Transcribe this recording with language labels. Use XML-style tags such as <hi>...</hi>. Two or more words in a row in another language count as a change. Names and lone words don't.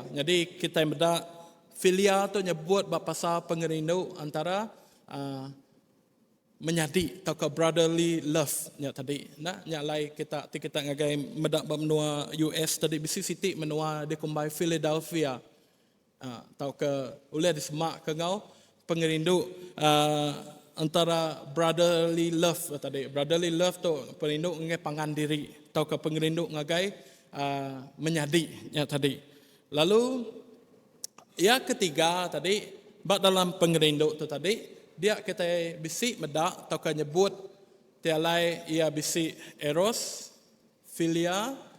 <iba>Jadi kita medak filia tu nyebut bab pasal pengerindu antara menyadi atau</iba> <en>brotherly love</en> <iba>nya tadi. Nah, nya lai kita ngagai medak bab menua US tadi bisi siti menua di kumbai Philadelphia. Atau ke boleh disemak ke ngau pengerindu antara</iba> <en>brotherly love</en> <iba>tadi.</iba> <en>Brotherly love</en> <iba>tu pengerindu ngagai pangan diri atau ke pengerindu ngagai menyadi nya tadi. Lalu yang ketiga tadi bak dalam pengerindu tu tadi dia kita bisik medak atau ke nyebut tialai ia bisik eros, filia.</iba>